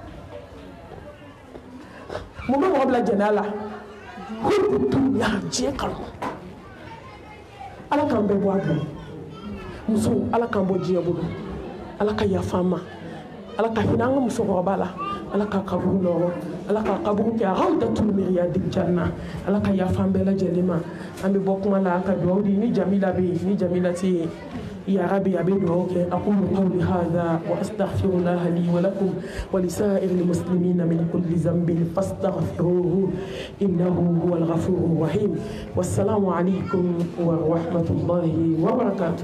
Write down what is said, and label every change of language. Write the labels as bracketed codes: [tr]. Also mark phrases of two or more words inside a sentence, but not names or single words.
[bm] mun bɛ mɔgɔ bila jɛnɛya la ko dunya diɲɛ kanu ala k'an bɛɛ bɔ a bolo muso ala k'an bɔ diɲɛ bolo ala ka yafa an ma ala ka hinɛ an ka musokɔrɔba la ala ka kaburu nɔgɔ ala ka kaburu kɛ [ar] روضة من رياض الجنة [bm] ala ka yafa an bɛɛ lajɛlen ma an bɛ bɔ kuma la an ka dugawu di ni jamila bɛ yen ni jamila tɛ yen [ar] يا ربي أبي دعوك أقول قولي هذا وأستغفر الله لي ولكم ولسائر المسلمين من كل ذنب فاستغفروه إنه هو الغفور الرحيم والسلام عليكم ورحمة الله وبركاته.